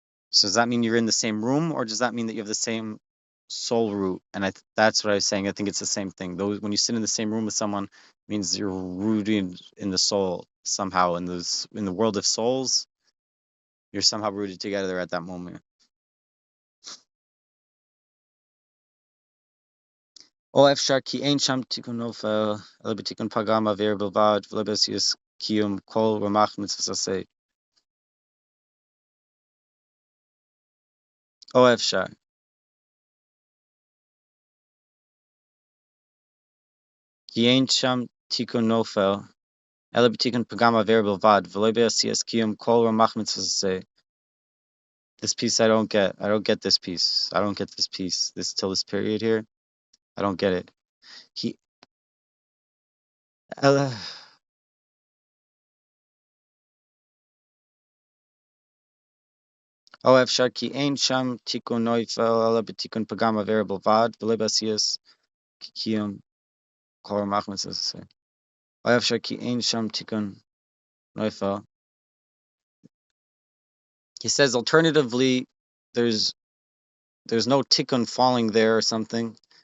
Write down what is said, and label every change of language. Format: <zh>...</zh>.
<en>So does that mean you're in the same room, or does that mean that you have the same soul root? And that's what I was saying. I think it's the same thing. Those, when you sit in the same room with someone, it means you're rooted in the soul somehow. In the world of souls, you're somehow rooted together at that moment.</en> <he>או אפשר כי אין שם תיקון נופל, אלא בתיקון פגם עבירה בלבד, ולא בסיס קיום כל רמ"ח מצוות עשה. או אפשר. כי אין שם תיקון נופל, אלא בתיקון פגם עבירה בלבד, ולא בסיס קיום כל רמ"ח מצוות עשה.</he> <en>This piece I don't get. I don't get this piece. I don't get this piece. This till this period here. I don't get it. או אפשר כי אין שם תיקון נופל, אלא בתיקון פגם עבירה בלבד, ולא בסיס קיום כל רמ"ח מצוות עשה. או אפשר כי אין שם תיקון נופל. He says alternatively, there's no tikkun falling there or something.</en>